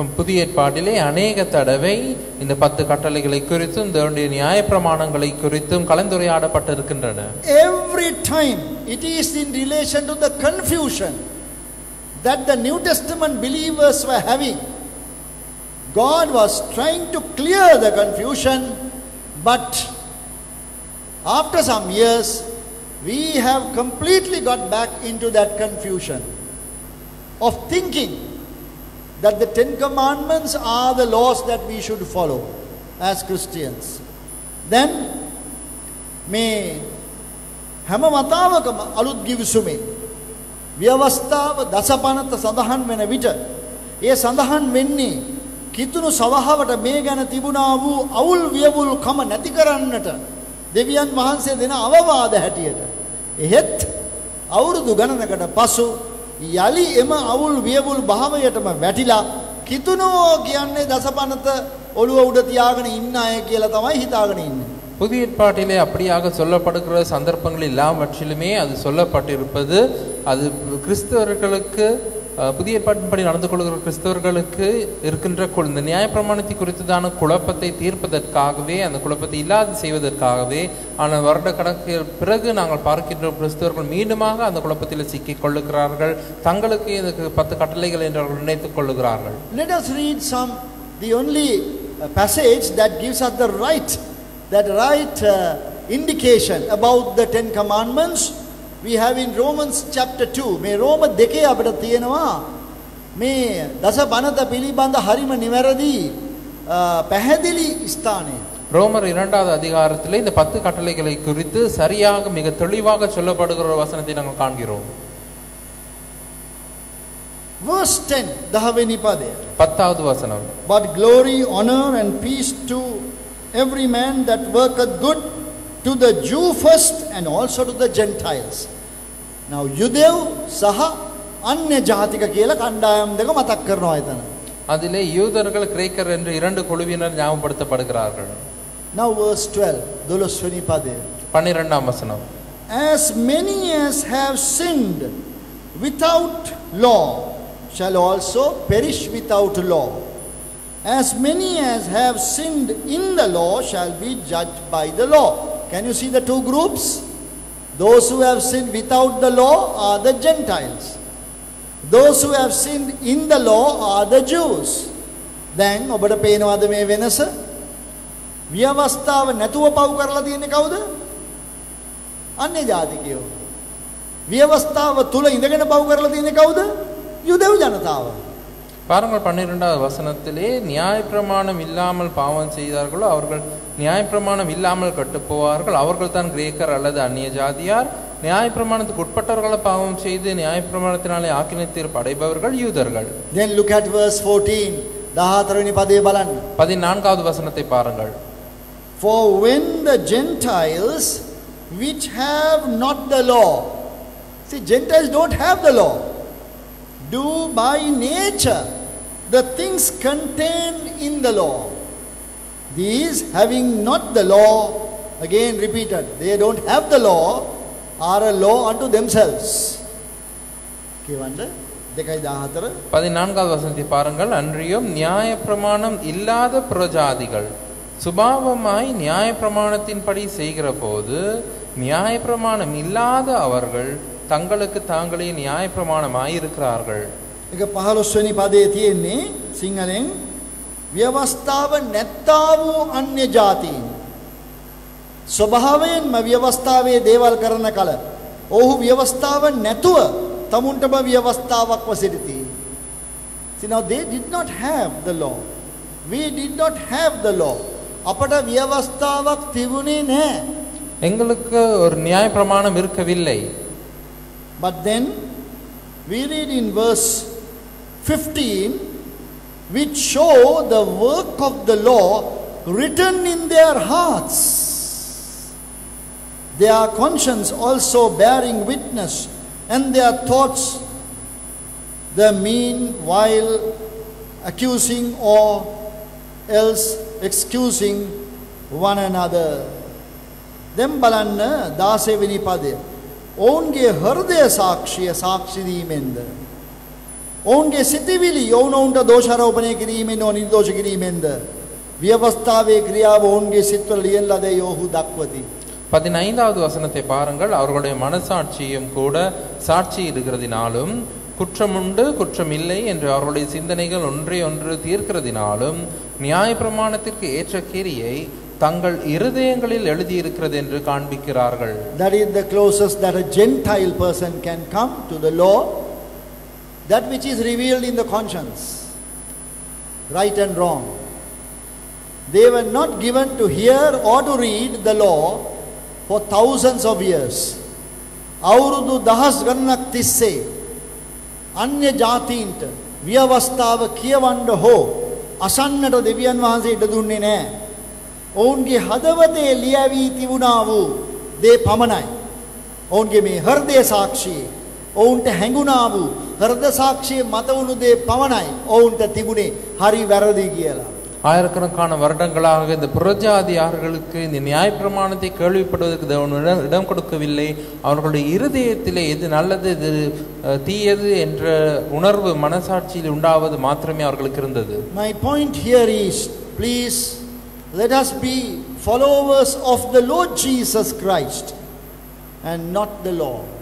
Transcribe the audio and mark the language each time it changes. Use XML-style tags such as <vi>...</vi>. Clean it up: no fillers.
<ta>புதிய ஏற்பாட்டிலே அநேக தடவை இந்த 10 கட்டளைகளை குறித்தும் தேவனுடைய நியாய பிரமாணங்களை குறித்தும் கலந்துரையாடப்பட்டிருக்கின்றன.</ta> <en>Every time it is in relation to the confusion that the New Testament believers were having. God was trying to clear the confusion, but after some years we have completely got back into that confusion of thinking that the 10 commandments are the laws that we should follow as Christians.</en> <si>Then මේ හැම වතාවකම අලුත් ගිවිසුමේ ව්‍යවස්ථාව දසපනත සඳහන් වෙන විට ඒ සඳහන් වෙන්නේ කිතුණු සවහවට මේ ගැන තිබුණා වූ අවුල් වියවුල් කම නැති කරන්නට දෙවියන් වහන්සේ දෙන අවවාද හැටියට. එහෙත් අවුරුදු ගණනකට පසු යලි එම අවුල් වියවුල් භාවයටම වැටිලා කිතුණෝ කියන්නේ දසපනත ඔළුව උඩ තියාගෙන ඉන්න අය කියලා තමයි හිතාගෙන ඉන්නේ.</si> <ta>புதிய ஏற்பாட்டிலே அப்படியாக சொல்லப்படுகிற சந்தர்ப்பங்கள் எல்லாவற்றிலுமே அது சொல்லப்பட்டிருப்பது அது கிறிஸ்தவர்களுக்கு புதிய ஏற்பாட்டின்படி நடந்து கொள்கிற கிறிஸ்தவர்களுக்கு இருக்கின்ற இந்த நியாயப்பிரமாணத்தை குறித்ததான குழப்பத்தை தீர்ப்பதற்காகவே அந்த குழப்பத்தை இல்லாது செய்வதற்காகவே ஆனால் வருட கணக்கு பிறகு நாங்கள் பார்க்கின்ற கிறிஸ்தவர்கள் மீண்டுமாக அந்த குழப்பத்தில் சிக்கிக் கொள்ளுகிறார்கள். தங்களுக்கு இதுக்கு 10 கட்டளைகள் என்று அவர்கள் நினைத்துக் கொள்ளுகிறார்கள்.</ta> <en>Let us read the only passage that gives us the right indication about the 10 commandments. We have in Romans chapter 2.</en> <si>මේ රෝම 2 අපිට තියෙනවා මේ දස බණත පිළිබඳ හරිම නිවැරදි පැහැදිලි ස්ථානය.</si> <ta>ரோமர் 2வது அதிகாரத்திலே இந்த 10 கட்டளைகளை குறித்து சரியாக மிக தெளிவாக சொல்லப்படுகிற வசனத்தை நாங்கள் காண்கிறோம்.</ta> <en>Verse 10</en> <si>10වෙනි පදය.</si> <ta>10வது வசனம்.</ta> <en>But glory, honor and peace to every man that worketh good, to the Jew first and also to the Gentiles.</en> <si>Now යුදෙව් සහ අන්‍ය ජාතික කියලා කණ්ඩායම් දෙක මතක් කරනවා එතන.</si> <ta>அதிலே யூதர்கள் கிரேக்கர் என்று 2 குழுவினர் ஞாபகப்படுத்தப்படுகிறார்கள்.</ta> <en>Now verse 12</en> <si>12 වෙනි පදය.</si> <ta>12ாம் வசனம்.</ta> <en>As many as have sinned without law shall also perish without law. As many as have sinned in the law shall be judged by the law. Can you see the two groups? Those who have sinned without the law are the Gentiles. Those who have sinned in the law are the Jews.</en> <si>Then ඔබට පේනවද මේ වෙනස? ව්‍යවස්ථාව නැතුව පව් කරලා තියෙන්නේ කවුද? අන්‍ය ජාතිකයෝ. ව්‍යවස්ථාව තුල ඉඳගෙන පව් කරලා තියෙන්නේ කවුද? යුදෙව් ජනතාව.</si> <ta>பாருங்கள் 12வது வசனத்திலே நியாயப்பிரமாணம் இல்லாமல் பாவம் செய்தார்களோ அவர்கள் நியாயப்பிரமாணம் இல்லாமல் கெட்டுப் போவார்கள். அவர்கள் தான் கிரேக்கர் அல்லது அந்நிய ஜாதியார். நியாயப்பிரமாணத்துக்கு உட்பட்டவர்களை பாவம் செய்து நியாயப்பிரமாணத்தினாலே ஆக்கினை தீர்ப்பு அடைபவர்கள் யூதர்கள்.</ta> <en>Then look at verse 14</en> <si>14 වෙනි පදේ බලන්න.</si> <ta>14வது வசனத்தை பாருங்கள்.</ta> <en>For when the Gentiles which have not the law, see Gentiles don't have the law, do by nature the things contained in the law, these having not the law, again repeated, they don't have the law, are a law unto themselves.</en> <si>කියවන්න 2:14</si> <ta>14வது வசனத்தை பாருங்கள். அன்றியும் நியாயப்பிரமாணம் இல்லாத புறஜாதிகள் சுபாவமாய் நியாயப்பிரமாணத்தின்படி செய்கிற போது நியாயப்பிரமாணம் இல்லாத அவர்கள் தங்களுக்கு தாங்களே நியாயப்பிரமாணமாய் இருக்கிறார்கள்.</ta> <si>ඒක 15 වෙනි පදයේ තියෙන්නේ සිංහලෙන් ව්‍යවස්ථාව නැත්තා වූ අන්‍ය ජාතීන් ස්වභාවයෙන්ම ව්‍යවස්ථාවේ දේවල් කරන කල ඔහු ව්‍යවස්ථාව නැතුව තමුන්ටම ව්‍යවස්ථාවක් වසිරිති.</si> <en>See, now they did not have the law. We did not have the law.</en> <si>අපට ව්‍යවස්ථාවක් තිබුණේ නැහැ.</si> <ta>எங்களுக்கு ஒரு நியாயப்பிரமாணம் இருக்கவில்லை.</ta> <en>But then we read in verse 15, which show the work of the law written in their hearts, their conscience also bearing witness, and their thoughts the meanwhile accusing or else excusing one another.</en> <si>Then බලන්න 16 වෙනි පදය. ඔවුන්ගේ හෘදය සාක්ෂිය සාක්ෂි දීමෙන්ද ඔවුන්ගේ සිතිවිලි ඔවුන්ට දෝෂාරෝපණය කිරීමෙන් හෝ නිර්දෝෂ කිරීමෙන්ද ව්‍යවස්ථාවේ ක්‍රියාව ඔවුන්ගේ සිත්වල ලියන ලදැයි ඔහු දක්වති.</si> <ta>15வது வசனத்தை பாருங்கள். அவர்களுடைய மனசாட்சியும் கூட சாட்சியிடுகிறதினாலும் குற்றமுண்டு குற்றமில்லை என்று அவர்களுடைய சிந்தனைகள் ஒன்றை ஒன்று தீர்க்கிறதினாலும் நியாயப்பிரமாணத்திற்கு ஏற்ற கிரியை தங்கள் இருதயங்களில் எழுதியிருக்கிறது என்று காண்பிக்கிறார்கள்.</ta> <en>That is the closest that a Gentile person can come to the law, that which is revealed in the conscience, right and wrong. They were not given to hear or to read the law for thousands of years.</en> <si>අවුරුදු දහස් ගණනක් තිස්සේ අන්‍ය ජාතීන්ට ව්‍යවස්ථාව කියවන්න හෝ අසන්නට දෙවියන් වහන්සේ ඉඩ දුන්නේ නැහැ. ඔවුන්ගේ හදවතේ ලියවී තිබුණා වූ දේ පමණයි. ඔවුන්ගේ මේ හෘදය සාක්ෂියේ ඔවුන්ට හැඟුණා වූ හෘද සාක්ෂියේ මත වුණු දේ පමණයි ඔවුන්ට තිබුණේ හරි වැරදි කියලා.</si> <ta>ஆயிரக்கணக்கான வருடங்களாக இந்த புறஜாதியார்களுக்கு இந்த நியாயப்பிரமாணத்தை கேள்விப்படுவதற்கு இடம் கொடுக்கவில்லை. அவர்களுடைய இருதயத்திலே எது நல்லது எது தீயது என்ற உணர்வு மனசாட்சியில் உண்டாவது மாத்திரமே அவர்களுக்கு இருந்தது.</ta> <en>My point here is, please let us be followers of the Lord Jesus Christ and not the law.</en>